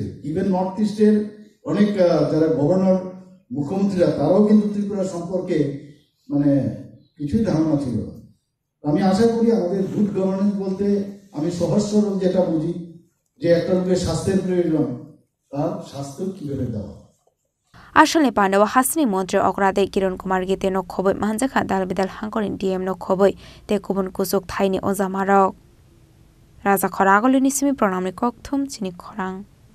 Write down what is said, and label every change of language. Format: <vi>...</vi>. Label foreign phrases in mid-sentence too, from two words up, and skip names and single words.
<bn>ইভেন নর্থ ইস্টের অনেক যারা গভর্নর মুখ্যমন্ত্রীরা তারাও কিন্তু ত্রিপুরা সম্পর্কে মানে কিছুই ধারণা ছিল না। আমি আশা করি আমাদের</bn> <en>good governance</en> <bn>বলতে আমি সহজ সরল যেটা বুঝি যে একটা লোকের স্বাস্থ্যের প্রয়োজন, তার স্বাস্থ্য কিভাবে দেওয়া।</bn> <trp>Ashalni Pandawa Hasni Montri Okrade Kiron Kumar Gite no Khoboi Manjaka Dalbidal Hankorin DM no Khoboi Te Kubun Kusuk Thaini Ozamarok Raja Khoragolini Simi Pronamni Kokthum Chini Khorang</trp>